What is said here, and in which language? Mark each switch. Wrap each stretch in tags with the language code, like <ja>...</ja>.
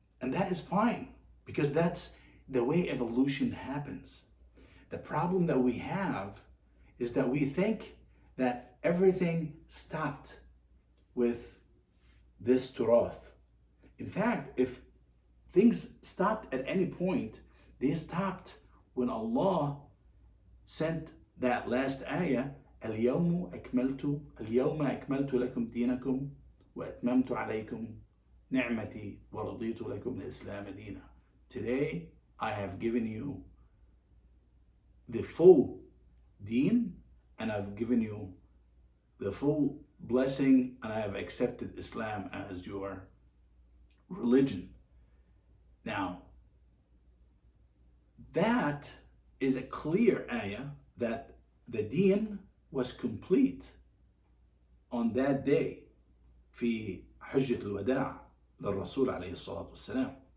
<en>And that is fine, because that's the way evolution happens. The problem that we have is that we think that everything stopped with this turath. In fact, if things stopped at any point, They stopped when Allah sent that last ayah,</en> <ar>اليوم أكملت لكم دينكم وأتممت عليكم نعمتي ورضيت لكم الإسلام دينا.</ar> <en>Today I have given you the full deen, and I've given you the full blessing, and I have accepted Islam as your religion. Now, that is a clear ayah that the deen was complete on that day</en> <ar>في حجة الوداع للرسول عليه الصلاة والسلام.</ar>